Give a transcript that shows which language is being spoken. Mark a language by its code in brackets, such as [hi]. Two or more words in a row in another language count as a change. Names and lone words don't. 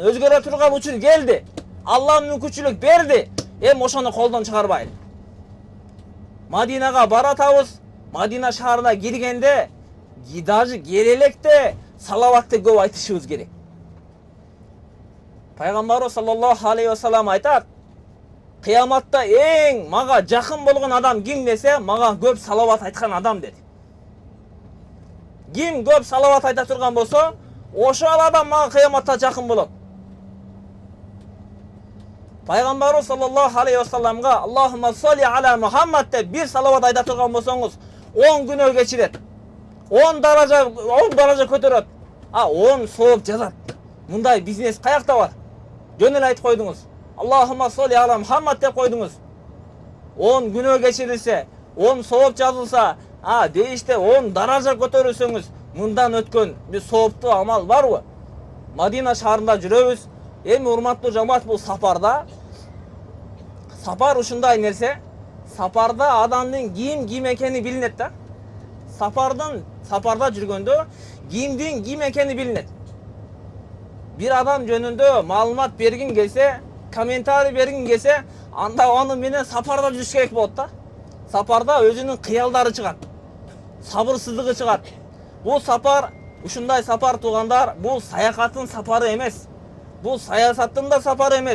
[ky] Өзгөрө турган учур келди. Алла мүмкүнчүлүк берди. Ошону колдон чыгарбайлы. Мадинага баратабыз. Мадина шаарына киргенде, даже келелекте салаватты көп айтышыбыз керек. Пайгамбарыбыз [ar] صلى الله عليه وسلم [ky] айтат: кыяматта эң мага жакын болгон адам ким десе, мага көп салават айткан адам деди. Ким көп салават айта турган болсо, ошол адам мага кыяматта жакын болот. Пайгамбарыбыз [ar] صلى الله عليه وسلمга اللهم صل على محمد [ky] деп бир салават айта турган болсоңуз 10 күнөө кечирет. 10 даража көтөрөт. 10 сооп жазат. Мындай бизнес каякта бар? Жөн эле айтып койдуңуз. [ar] اللهم صل على محمد [ky] деп койдуңуз. 10 күнөө кечирилсе, 10 сооп жазылса, дейиште 10 даража көтөрүлсөңүз, мындан өткөн бир сооптуу амал барбы? Мадина шаарында жүрөбүз. Эми урматтуу жамаат, бул сапарда. Сапар ушундай нерсе. Сапарда адамдын ким экени билинет да. Сапарда жүргөндө ким экени билинет. Bir adam жөнүндө маалымат бергин келсе, комментарий бергин келсе, анда аны менен сапарда жүрүш керек болот да. Сапарда өзүнүн кыялдары чыгат, сабырсыздыгы чыгат. Бул сапар, ушундай сапар туугандар, бул саякаттын сапары эмес. Бул саясаттын да сапары эмес.